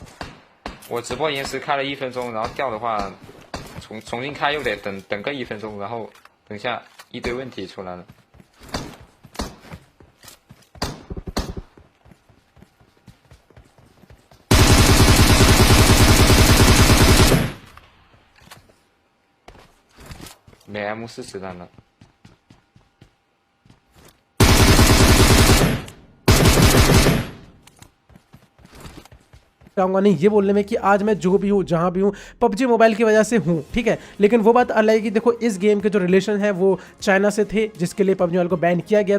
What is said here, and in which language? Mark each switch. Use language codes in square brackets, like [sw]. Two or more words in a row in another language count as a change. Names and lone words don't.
[zh] 我直播延时开了1分钟，然后掉的话，重新开又得等个1分钟，然后等下一堆问题出来了。没 M4子弹了。 [hi] चाहूंगा नहीं ये बोलने में कि आज मैं जो भी हूँ जहाँ भी हूँ पबजी मोबाइल की वजह से हूँ, ठीक है। लेकिन वो बात अलग है कि देखो इस गेम के जो रिलेशन है वो चाइना से थे, जिसके लिए पबजी मोबाइल को बैन किया गया।